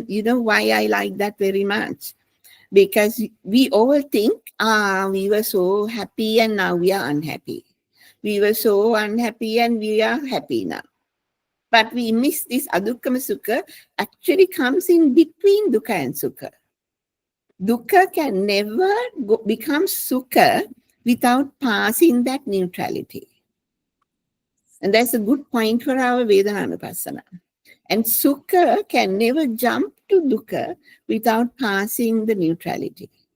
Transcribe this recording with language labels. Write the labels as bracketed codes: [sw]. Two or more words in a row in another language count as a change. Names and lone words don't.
[en] You know why I like that very much? Because we all think, we were so happy and now we are unhappy. We were so unhappy and we are happy now. But we miss this [pi] adukkama sukha [en] actually comes in between dukkha and sukha. Dukkha can never become sukha without passing that neutrality. And that's a good point for our Vedananupassana. And sukha can never jump to dukkha without passing the neutrality.